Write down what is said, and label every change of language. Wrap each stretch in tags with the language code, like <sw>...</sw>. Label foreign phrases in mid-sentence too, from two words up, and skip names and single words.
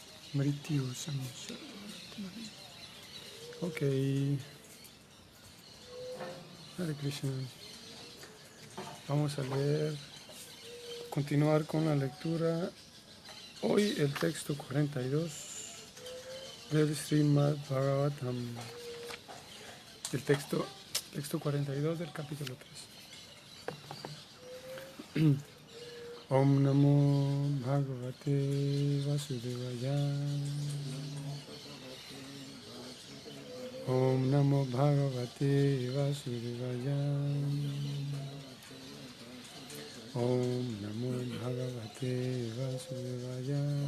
<sa>मृत्यु संसार. Ok.</sa> <es>Hare Krishna. Vamos a leer, continuar con la lectura. Hoy el texto 42 del Srimad Bhagavatam. El texto 42 del capítulo 3.</es> <sa>ॐ नमो भगवते वासुदेवाय. ॐ नमो भगवते वासुदेवाय. ॐ नमो भगवते वासुदेवाय.</sa>